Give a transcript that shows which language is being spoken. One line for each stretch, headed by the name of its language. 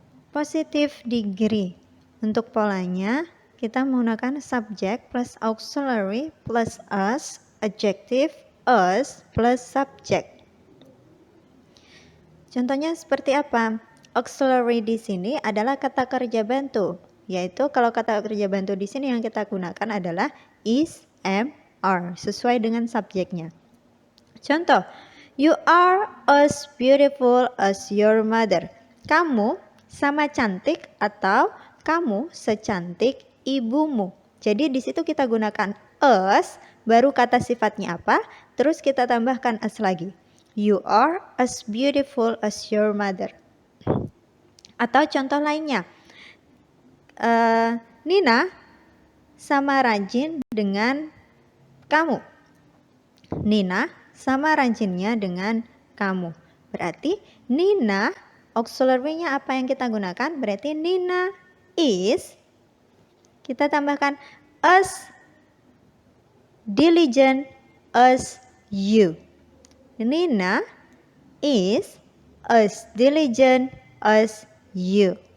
Indonesian: Positive degree. Untuk polanya, kita menggunakan subject plus auxiliary plus us, adjective us plus subject. Contohnya seperti apa? Auxiliary di sini adalah kata kerja bantu, yaitu kalau kata kerja bantu di sini yang kita gunakan adalah is, am, are, sesuai dengan subjeknya.
English: Contoh, you are as beautiful as your mother.
Indonesian: Kamu sama cantik atau kamu secantik ibumu. Jadi di situ kita gunakan as, baru kata sifatnya apa, terus kita tambahkan as lagi.
English: You are as beautiful as your mother.
Indonesian: Atau contoh lainnya, Nina sama rajin dengan kamu. Nina sama rajinnya dengan kamu. Berarti Nina, auxiliary-nya apa yang kita gunakan? Berarti Nina is, kita tambahkan
English: as diligent as you. Nina is as diligent as you.